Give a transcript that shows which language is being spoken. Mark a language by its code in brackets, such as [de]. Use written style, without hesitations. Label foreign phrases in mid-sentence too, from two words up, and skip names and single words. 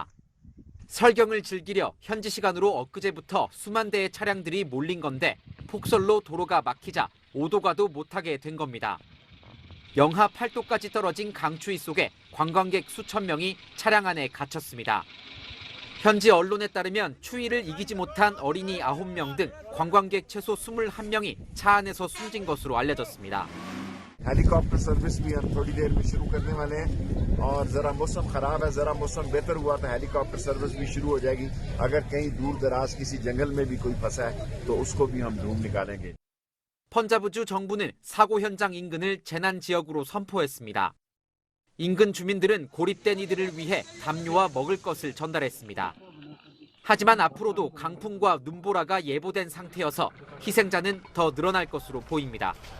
[ko] 설경을 즐기려 현지 시간으로 엊그제부터 수만 대의 차량들이 몰린 건데 폭설로 도로가 막히자 오도 가도 못하게 된 겁니다. 영하 8도까지 떨어진 강추위 속에 관광객 수천 명이 차량 안에 갇혔습니다. 현지 언론에 따르면 추위를 이기지 못한 어린이 9명 등 관광객 최소 21명이 차 안에서 숨진 것으로 알려졌습니다. [en] helicopter service [ur] بھی ہم تھوڑی دیر میں شروع کرنے والے ہیں اور ذرا موسم خراب ہے ذرا موسم بہتر ہوا تو [en] helicopter service [ur] بھی شروع ہو جائے گی اگر کہیں دور دراز کسی جنگل میں بھی کوئی پھنسا ہے تو اسکو بھی ہم ڈھونڈ نکالیں گے. [ko] 펀자브주 정부는 사고 현장 인근을 재난 지역으로 선포했습니다. 인근 주민들은 고립된 이들을 위해 담요와 먹을 것을 전달했습니다. 하지만 앞으로도 강풍과 눈보라가 예보된 상태여서 희생자는 더 늘어날 것으로 보입니다.